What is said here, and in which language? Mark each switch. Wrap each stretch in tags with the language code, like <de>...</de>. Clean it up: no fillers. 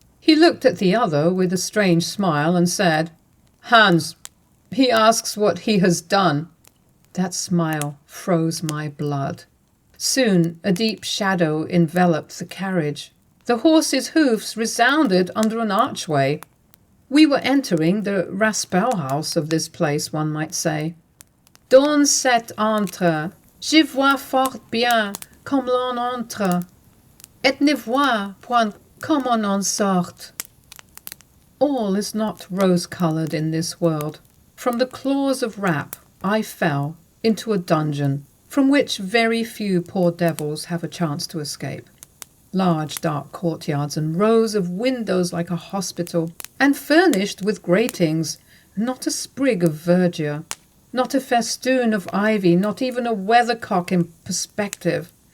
<en>He looked at the other with a strange smile and said, "Hans, he asks what he has done." That smile froze my blood. Soon a deep shadow enveloped the carriage. The horses' hoofs resounded under an archway. We were entering the Raspelhaus of this place, one might say.</en> <fr>"Dans cet entre, je vois fort bien comme l'on entre, et ne vois point comme on en sort."</fr> <en>All is not rose-coloured in this world. From the claws of Rap I fell into a dungeon from which very few poor devils have a chance to escape. Large dark courtyards and rows of windows like a hospital, and furnished with gratings, not a sprig of verdure, not a festoon of ivy, not even a weathercock in perspective.</en>